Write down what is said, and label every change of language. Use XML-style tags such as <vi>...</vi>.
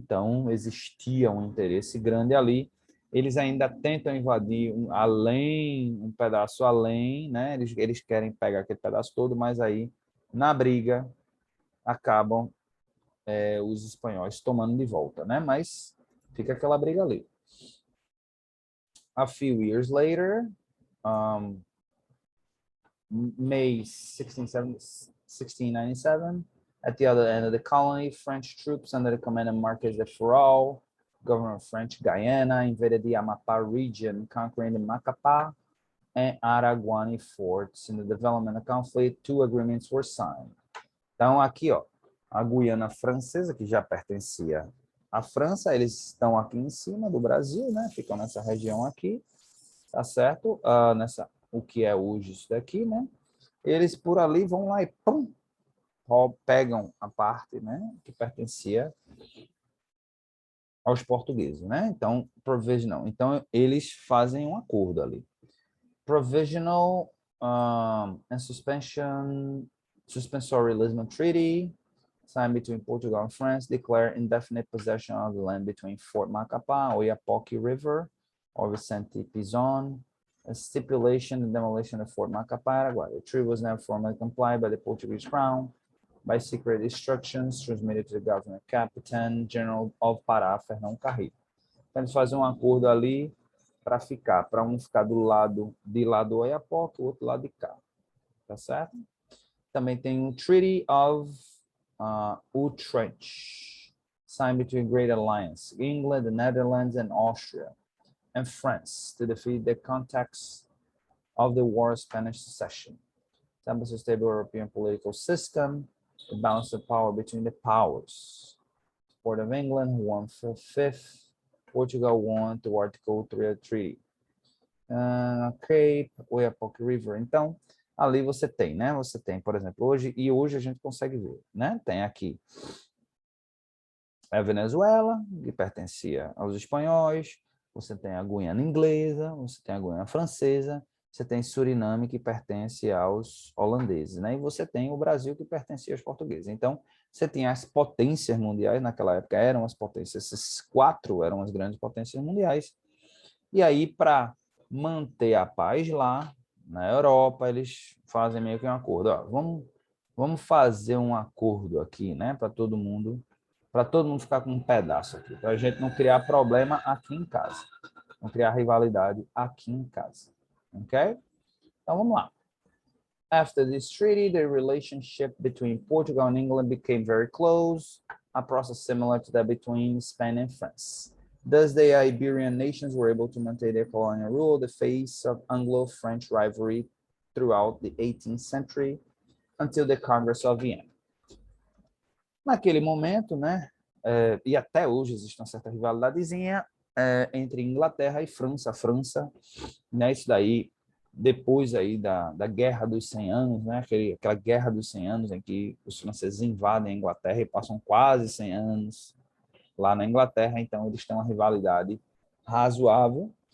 <pt>Então existia um interesse grande ali. Eles ainda tentam invadir um pedaço além, né? Eles querem pegar aquele pedaço todo, mas aí na briga acabam os espanhóis tomando de volta, né? Mas fica aquela briga ali.</pt> <en>A few years later, May 1697, at the other end of the colony, French troops under the command of Marquis de Ferrol, governor of French Guyana, invaded the Amapá region, conquering the Macapá and Araguani forts. In the development of conflict, 2 agreements were signed.</en> <pt>Então, aqui, ó, a Guiana Francesa, que já pertencia à França, eles estão aqui em cima do Brasil, né? Ficam nessa região aqui, tá certo? O que é hoje isso daqui, né? Eles por ali vão lá e pum, pegam a parte, né, que pertencia aos portugueses, né? Então, provisional. Então, eles fazem um acordo ali.</pt> <en>Provisional and suspensory Lisbon Treaty, signed between Portugal and France, declare indefinite possession of the land between Fort Macapá, Oiapoque River, or Vicente Pizon, a stipulation and demolition of Fort Macapá, Araguaia. The treaty was never formally complied by the Portuguese crown by secret instructions transmitted to the governor Captain General of Pará, Fernão Carrillo.</en> <pt>Então, eles fazem um acordo ali para um ficar de lado do Oiapoque, o outro lado de cá, tá certo? Também tem um</pt> <en>Treaty of Utrecht, signed between Great Alliance, England, the Netherlands, and Austria, and France, to defeat the contacts of the War of Spanish Succession. Establish a stable European political system, the balance of power between the powers. Support of England won 5th, Portugal won to Article 3 of the Treaty.</en> <pt>Cape, Oiapoque River. Então, ali você tem, né? Você tem, por exemplo, hoje a gente consegue ver, né? Tem aqui a Venezuela, que pertencia aos espanhóis, você tem a Guiana inglesa, você tem a Guiana francesa, você tem Suriname, que pertence aos holandeses, né? E você tem o Brasil, que pertencia aos portugueses. Então, você tinha as potências mundiais, naquela época eram as potências, esses 4 eram as grandes potências mundiais. E aí, para manter a paz lá, na Europa, eles fazem meio que um acordo. Ó, vamos fazer um acordo aqui, né? Para todo mundo ficar com um pedaço aqui, para a gente não criar problema aqui em casa, não criar rivalidade aqui em casa. Ok? Então, vamos lá.</pt> <en>After this treaty, the relationship between Portugal and England became very close, a process similar to that between Spain and France. Thus, the Iberian nations were able to maintain their colonial rule in the face of Anglo-French rivalry throughout the 18th century until the Congress of Vienna.</en> <pt>Naquele momento, né, e até hoje existe uma certa rivalidadezinha entre Inglaterra e França. A França, né, isso daí, depois aí da Guerra dos 100 Anos, né, aquela Guerra dos 100 Anos em que os franceses invadem a Inglaterra e passam quase 100 anos lá na Inglaterra, então eles têm uma rivalidade razoável,</pt>